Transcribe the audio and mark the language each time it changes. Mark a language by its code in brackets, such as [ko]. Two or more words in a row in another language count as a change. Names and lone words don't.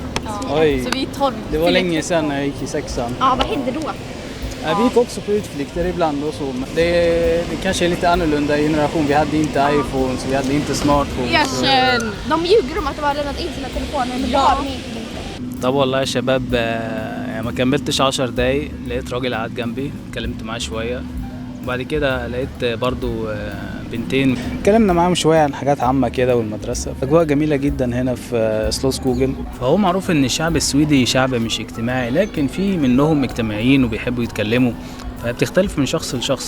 [sv] Oj, Så vi är 12. det var länge sedan jag gick i 6:an. Ja, vad hände då? Vi gick också på utflykter ibland och så. Det kanske är lite annorlunda generation. Vi hade inte iPhones, vi hade inte smartphones. Erkänn! De ljuger om att de har lämnat in sina telefoner, men det har de inte. [ar] طب والله يا شباب، يعني ما كملتش 10 دقايق لقيت راجل قاعد جنبي، اتكلمت معاه شويه، وبعد كده لقيت برضو بنتين اتكلمنا معاهم شويه عن حاجات عامه كده والمدرسه. اجواء جميله جدا هنا في سلوسكوجن. فهو معروف ان الشعب السويدي شعب مش اجتماعي، لكن في منهم اجتماعيين وبيحبوا يتكلموا، فبتختلف من شخص لشخص.